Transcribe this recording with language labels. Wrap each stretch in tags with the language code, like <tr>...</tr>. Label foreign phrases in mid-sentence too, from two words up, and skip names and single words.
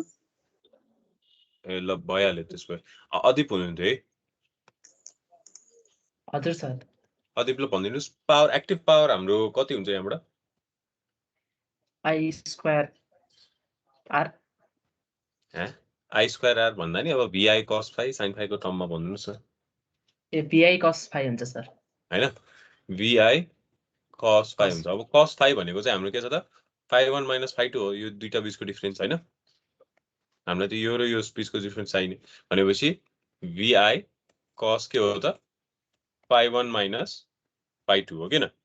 <ne>ए ल भइहाल्यो त्यसो भए। अदीप हुनुहुन्थ्यो है? हजुर सर। अदीप ल भनिदिनुस्</ne> <en>power active power</en> <ne>हाम्रो कति हुन्छ यहाँबाट?</ne> <en>I square R. I square R</en> <ne>भन्दा नि अब</ne> <en>VI cos phi sin phi</en> <ne>को टर्ममा भनिदिनुस् न। ए</ne> <en>VI cos phi</en> <ne>हुन्छ सर हैन</ne> <en>VI cos phi</en> <ne>हुन्छ। अब cos phi भनेको चाहिँ हाम्रो के छ त</ne> <en>phi1 minus phi2</en> <ne>हो। यो दुईटा बीचको डिफरेन्स हैन। हामीलाई त यो र यो बीचको डिफरेन्स चाहिने भनेपछि</ne> <en>VI cos</en> <ne>के हो त</ne> <en>phi1 minus phi2</en> <ne>हो किन?</ne>